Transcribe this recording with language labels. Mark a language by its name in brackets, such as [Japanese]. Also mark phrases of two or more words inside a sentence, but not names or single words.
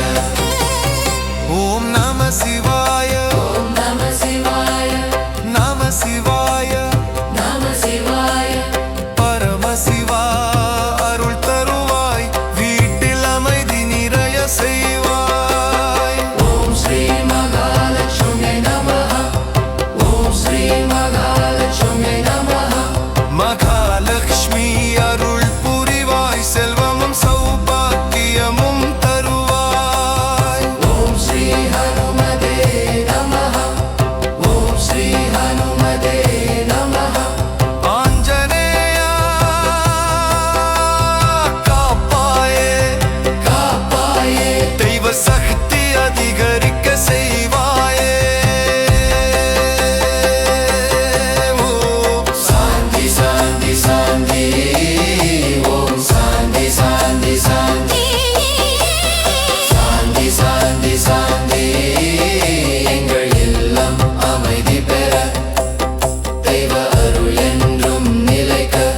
[Sanskrit] ॐ नमः शिवाय ॐ नमः शिवाय नमः शिवाय नमः शिवाय [Tamil] பரமசிவா அருள் தருவாய் வீட்டில் அமைதி நிறைய செய்வாய் [Sanskrit] ॐ श्री महालक्ष्म्यै नमः ॐ श्री महालक्ष्म्यै नमः [Tamil] மகாலட்சுமி அருள் புரிவாய் செல்வமும் சௌபாக்கியமும் தருவாய் [Sanskrit] ॐ श्री हनुमते नमः ॐ श्री हनुमते नमः [Tamil] ஆஞ்சநேயா காப்பாயே कापाये தெய்வ சக்தி அதிகரிக்க செய்வாயே ஓ [Sanskrit] शान्ति शान्ति शान्ति ॐ शान्ति शान्ति शान्ति शान्ति शान्ति शान्ति [Tamil] எங்கள் இல்லம் அமைதி பெற தெய்வ அருள் என்றும் நிலைக்க